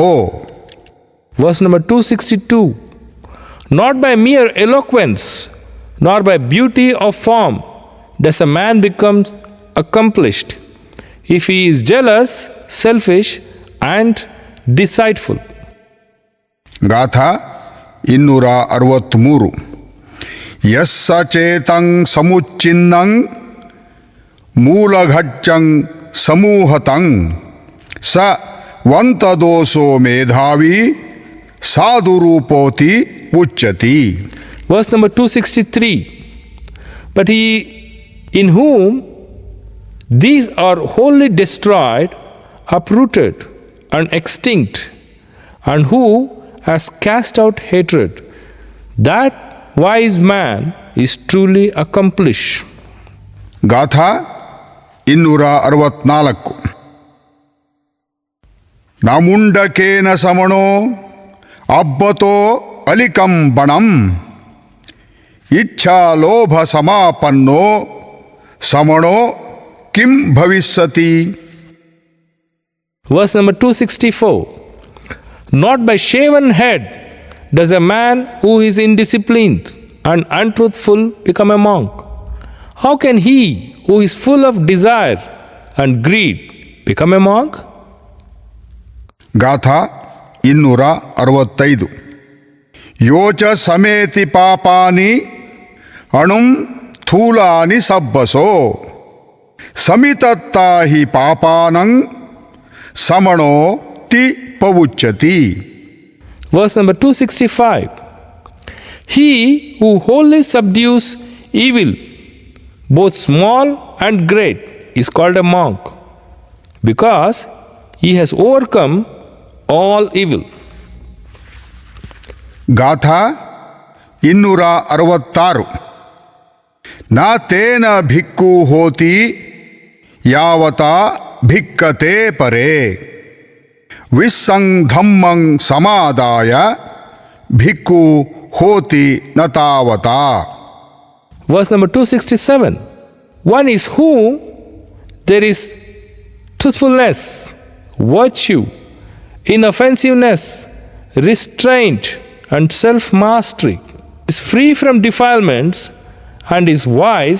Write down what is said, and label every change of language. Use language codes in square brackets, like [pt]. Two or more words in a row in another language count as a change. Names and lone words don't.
[en] Verse number 262. Not by mere eloquence, nor by beauty of form, does a man become accomplished, if he is jealous, selfish, and deceitful. [pi] ಗಾಥಾ 263. ಯಸ್ಸ ಚೇತಂ ಸಮುಚ್ಛಿನ್ನಂ ಮೂಲಘಚ್ಚಂ ಸಮೂಹತಂ ಸ ವಂತದೋಸೋ ಮೇಧಾವಿ ಸಾಧುರೂಪೋತಿ ಉಚ್ಚತಿ. [en] Verse number 263. But he in whom these are wholly destroyed, uprooted, and extinct, and who has cast out hatred, that wise man is truly accomplished. [pi] ಗಾಥಾ 264. ನಮುಂಡಕೇನ ಸಮಣೋ ಅಬ್ಬತೋ ಅಲಿಕಂಬಣಂ ಇಚ್ಛಾ ಲೋಭ ಸಮಾಪನ್ನೋ ಸಮಣೋ ಕಿಂ ಭವಿಷ್ಯತಿ. [en] Verse number 264. Not by shaven head does a man who is indisciplined and untruthful become a monk. How can he who is full of desire and greed become a monk? [pi] ಗಾಥಾ 265. ಯೋಚ ಸಮೇತಿ ಪಾಪಾನಿ ಅಣುಂ ಥೂಲಾನಿ ಸಬ್ಬಸೋ ಸಮಿತತ್ತಾ ಹಿ ಪಾಪಾನಂ ಸಮಣೋ ತಿ ಪವುಚ್ಯತಿ. [en] Verse number 265. He who wholly subdues evil, both small and great, is called a monk. because he has overcome all evil. [pi] ಗಾಥಾ 266. ನ ತೇನ ಭಿಕ್ಕು ಹೋತಿ ಯಾವತ ಭಿಕ್ಕತೆ ಪರೇ ವಿಸ್ಸಂಧಮ್ಮಂ ಸಮಾದಾಯ ಭಿಕ್ಕು ಹೋತಿ ನ ತಾವತ. [en] Verse number 267. One is whom there is truthfulness, virtue, inoffensiveness, restraint, and self-mastery, is free from defilements, and is wise.